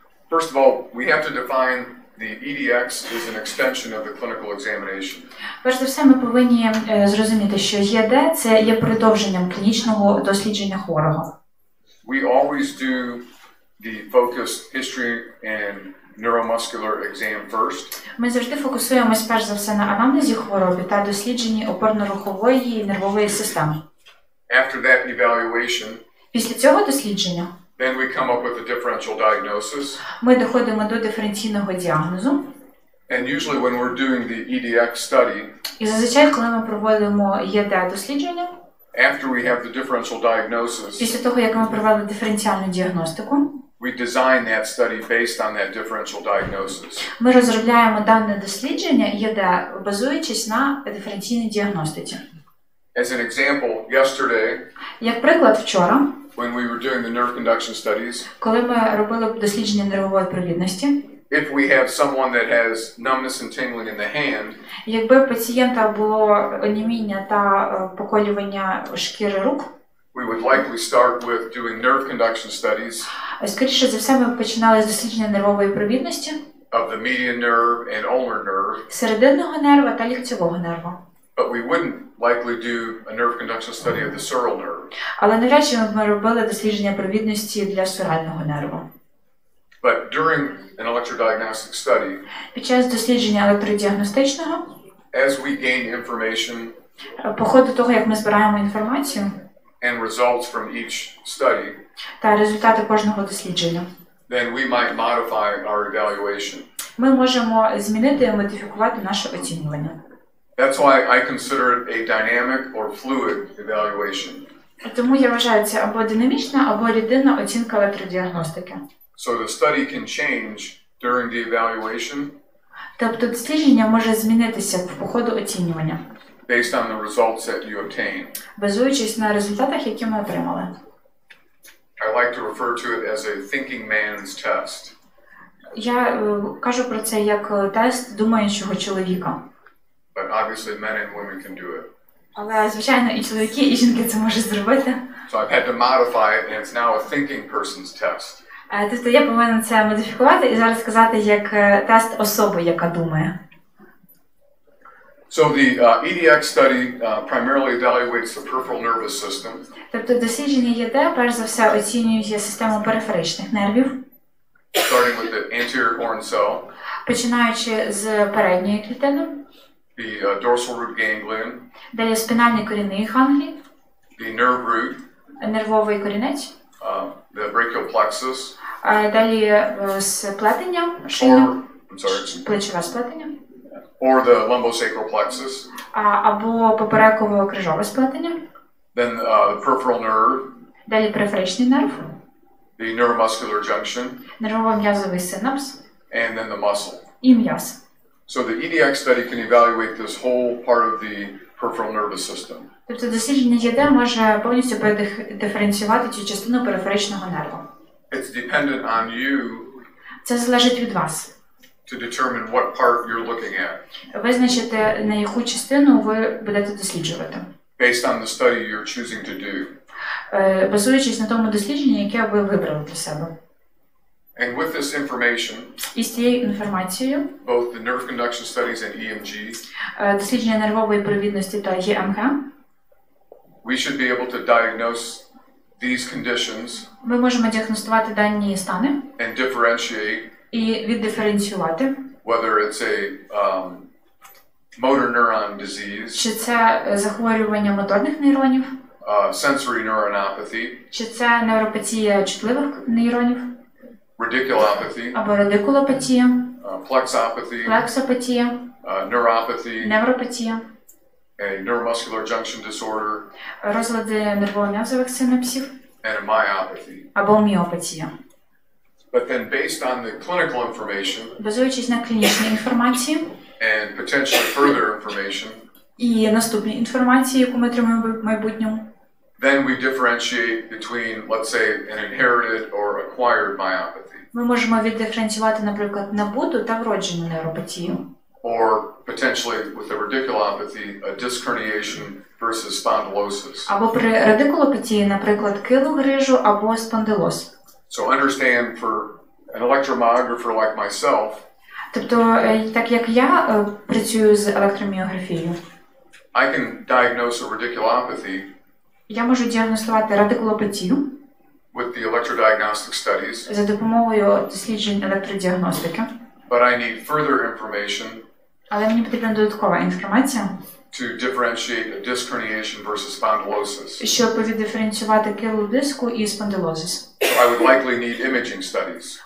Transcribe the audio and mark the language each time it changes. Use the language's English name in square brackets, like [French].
[English] First of all, we have to define the EDX is an extension of the clinical examination. [Ukrainian] Перш за все, ми повинні зрозуміти, що ЄД – це є продовженням клінічного дослідження хворого. [English] we always do the focused history and neuromuscular exam first. [Ukrainian] Ми завжди фокусуємось перш за все на анамнезі хвороби та дослідженні опорно-рухової і нервової системи. [English] After that evaluation, [Ukrainian] Після цього дослідження [English] then we come up with a differential diagnosis. [Ukrainian] ми доходимо до диференційного діагнозу. [English] And usually when we're doing the EDX study, [Ukrainian] І зазвичай, коли ми проводимо ЄД-дослідження, [English] after we have the differential diagnosis, [Ukrainian] після того, як ми провели диференціальну діагностику, [English] we design that study based on that differential diagnosis. [Ukrainian] ми розробляємо дане дослідження ЄД, базуючись на диференційній діагностиці. [English] As an example, yesterday, [Ukrainian] Як приклад, вчора, [English] when we were doing the nerve conduction studies, [Ukrainian] коли ми робили дослідження нервової провідності, [English] if we have someone that has numbness and tingling in the hand, [Ukrainian] якби у пацієнта було оніміння та поколювання шкіри рук, [English] we would likely start with doing nerve conduction studies [Ukrainian] скоріше за все, ми починали з дослідження нервової провідності, [English] of the median nerve and ulnar nerve, [Ukrainian] серединного нерва та ліктьового нерва. [English] but we wouldn't likely do a nerve conduction study of the sural nerve. [Ukrainian] Але навряд чи ми робили дослідження провідності для сурального нерва. [English] But during an electrodiagnostic study, [Ukrainian] Під час дослідження електродіагностичного, [English] as we gain information [Ukrainian] по ходу того, як ми збираємо інформацію [English] and results from each study, [Ukrainian] та результати кожного дослідження, [English] then we might modify our evaluation. [Ukrainian] ми можемо змінити і модифікувати наше оцінювання. [English] That's why I consider it a dynamic or fluid evaluation. [Ukrainian] Тому я вважаю це або динамічна, або рідинна оцінка електродіагностики. [English] So the study can change during the evaluation [Ukrainian] Тобто дослідження може змінитися по ходу оцінювання, [English] based on the results that you obtain. [Ukrainian] базуючись на результатах, які ми отримали. [English] I like to refer to it as a thinking man's test. [Ukrainian] Я кажу про це як тест думаючого чоловіка. [English] But obviously men and women can do it. [Ukrainian] Але, звичайно, і чоловіки, і жінки це можуть зробити. [English] So I've had to modify it and it's now a thinking person's test. [Ukrainian] Тобто я повинен це модифікувати і зараз сказати як тест особи, яка думає. [English] So the EDX study primarily evaluates the peripheral nervous system. [Ukrainian] Тобто дослідження ЄД, перш за все, оцінює систему периферичних нервів, [English] Starting with the anterior horn cell, [Ukrainian] починаючи з передньої клітини, [English] the dorsal root ganglion, [Ukrainian] далі спінальний корінний ганглій, [English] the nerve root, [Ukrainian] нервовий корінець, [English] the brachial plexus, [Ukrainian] далі сплетення шийне, плечове сплетення, [English] or the lumbosacral plexus, [Ukrainian] або попереково-крижове сплетення, [English] then the peripheral nerve, [Ukrainian] далі периферичний нерв, [English] the neuromuscular junction, [Ukrainian] нервово-м'язовий синапс [English] and then the muscle. [Ukrainian] і м'яз. [English] So the EDX study can evaluate this whole part of the peripheral nervous system. [Ukrainian] Тобто дослідження ЄД може повністю диференціювати цю частину периферичного нерва. [English] It's dependent on you [Ukrainian] Це залежить від вас. [English] to determine what part you're looking at, [Ukrainian] Визначити, на яку частину ви будете досліджувати, [English] based on the study you're choosing to do. [Ukrainian] базуючись на тому дослідженні, яке ви вибрали для себе. [English] And with this information, [Ukrainian] І з цією інформацією, [English] both the nerve conduction studies and EMG, [Ukrainian] дослідження нервової провідності та ЄМГ, [English] we should be able to diagnose these conditions [Ukrainian] ми можемо діагностувати дані стани [English] and differentiate [Ukrainian] і віддиференціювати, [English] whether it's a motor neuron disease, [Ukrainian] чи це захворювання моторних нейронів, [English] sensory neuronopathy, [Ukrainian] чи це невропатія чутливих нейронів, [English] radiculopathy, [Ukrainian] або радикулопатія, [English] plexopathy, [Ukrainian] плексопатія, [English] neuropathy, [Ukrainian] невропатія, [English] a neuromuscular junction disorder, [Ukrainian] розлади нервово-м'язових синапсів, [English] and a myopathy. [Ukrainian] або міопатія. [English] But then based on the clinical information [Ukrainian] Базуючись на клінічній інформації [English] and potentially further information, [Ukrainian] і наступній інформації, яку ми отримаємо в майбутньому, [English] then we differentiate between, let's say, an inherited or acquired myopathy, [Ukrainian] ми можемо віддиференціювати, наприклад, набуту та вроджену нейропатію. [English] or potentially with the radiculopathy, a disc herniation versus spondylosis. [Ukrainian] Або при радикулопатії, наприклад, килу грижу або спондилоз. [English] So understand for an electromyographer like myself, [Ukrainian] Тобто, так як я працюю з електроміографією, [English] I can diagnose a radiculopathy [Ukrainian] я можу діагностувати радикулопатію [English] with the electrodiagnostic studies. [Ukrainian] За допомогою досліджень електродіагностики. [English] But I need further information. [Ukrainian] Але мені потрібна додаткова інформація. [English] To differentiate a disc herniation versus spondylosis. [Ukrainian] Щоб віддиференціювати килу диску і спондилозис. [English] I would likely need imaging studies.